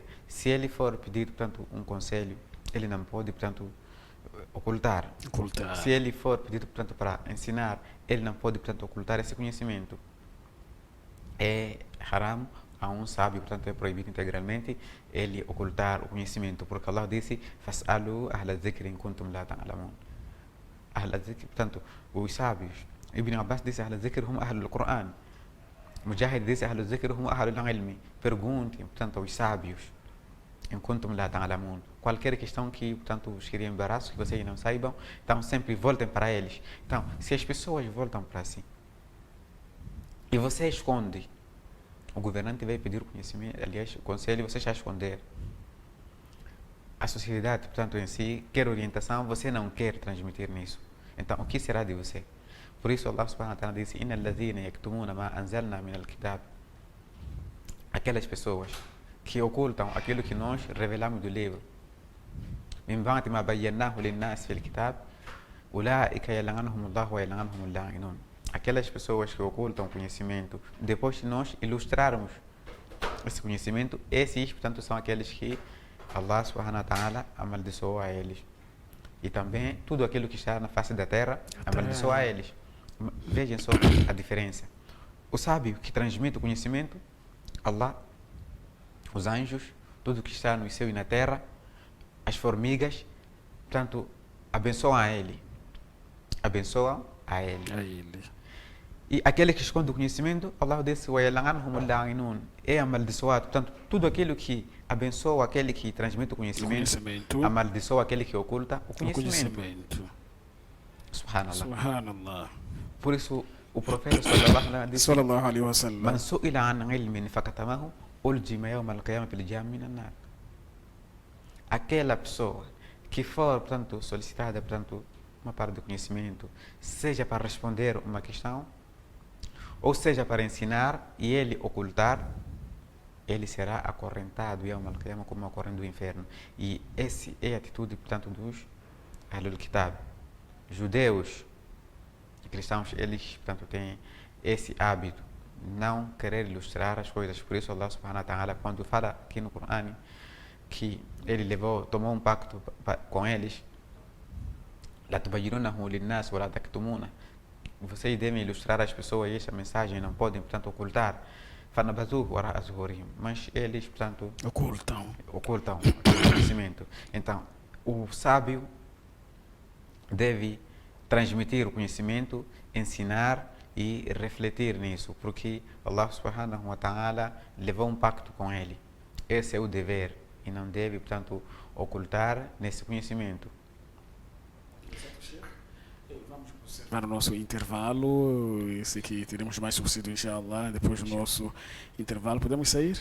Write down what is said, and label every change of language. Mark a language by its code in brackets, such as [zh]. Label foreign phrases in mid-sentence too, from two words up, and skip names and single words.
[pt] Se ele for pedir, portanto, um conselho, ele não pode, portanto, ocultar. Se ele for pedido, portanto, para ensinar, ele não pode, portanto, ocultar esse conhecimento. É haram a um sábio, portanto, é proibido integralmente ele ocultar o conhecimento, porque Allah disse: [ar] "فاسألوا أهل الذكر إن كنتم لا تعلمون". أهل الذكر, [pt] portanto, os sábios. [ar] Ibn Abbas disse: "أهل الذكر هم أهل القرآن". Mujahid disse: "أهل الذكر هم أهل العلم". [pt] Perguntem, portanto, aos sábios. [ar] إن كنتم لا تعلمون. [pt] Qualquer questão que, portanto, os cria embaraço, que vocês não saibam, então sempre voltem para eles. Então, se as pessoas voltam para si e você esconde, o governante vai pedir o conhecimento, aliás, o conselho, você já esconder. A sociedade, portanto, em si, quer orientação, você não quer transmitir nisso. Então, o que será de você? Por isso, [ar] الله سبحانه وتعالى disse: "إن الذين يكتمون ما أنزلنا من الكتاب". [pt] Aquelas pessoas que ocultam aquilo que nós revelamos do livro. [ar] من بعد ما بيناه للناس في الكتاب أولئك يلعنهم الله ويلعنهم اللاعنون. [pt] Aquelas pessoas que ocultam conhecimento, depois de nós ilustrarmos esse conhecimento, esses, portanto, são aqueles que [ar] الله سبحانه وتعالى [pt] amaldiçoou a eles. E também tudo aquilo que está na face da terra amaldiçoou a eles. Vejam só a diferença. O sábio que transmite o conhecimento, Allah, os anjos, tudo que está no céu e na terra, as formigas, portanto, abençoam a ele. Abençoam a ele. E aquele que esconde o conhecimento, Allah disse: é amaldiçoado. Portanto, tudo aquilo que abençoa aquele que transmite o conhecimento, amaldiçoa aquele que oculta o conhecimento. Subhanallah. Por isso, o profeta [ar] صلى الله عليه وسلم, من سئل عن علم فكتمه ألجم يوم القيامة بلجام من نار. [pt] Aquela pessoa que for, portanto, solicitada, portanto, uma parte do conhecimento, seja para responder uma questão, ou seja para ensinar e ele ocultar, ele será acorrentado [ar] يوم القيامة [pt] como uma corrente do inferno. E essa é a atitude, portanto, dos [ar] أهل الكتاب. [pt] Judeus e cristãos, eles, portanto, têm esse hábito, não querer ilustrar as coisas. Por isso [ar] الله سبحانه وتعالى, [pt] quando fala aqui no Corão que ele tomou um pacto com eles, [ar] لتبيننه للناس ولا تكتمونه, [pt] vocês devem ilustrar as pessoas e essa mensagem não podem, portanto, ocultar. [ar] فنبذوه وراء ظهورهم, [pt] mas eles, portanto, ocultam o conhecimento. Então, o sábio deve transmitir o conhecimento, ensinar e refletir nisso, porque [ar] الله سبحانه وتعالى [pt] levou um pacto com ele. Esse é o dever e não deve, portanto, ocultar nesse conhecimento. Vamos observar o nosso intervalo. Esse aqui teremos mais subsídio, inshallah. Depois do nosso intervalo, podemos sair?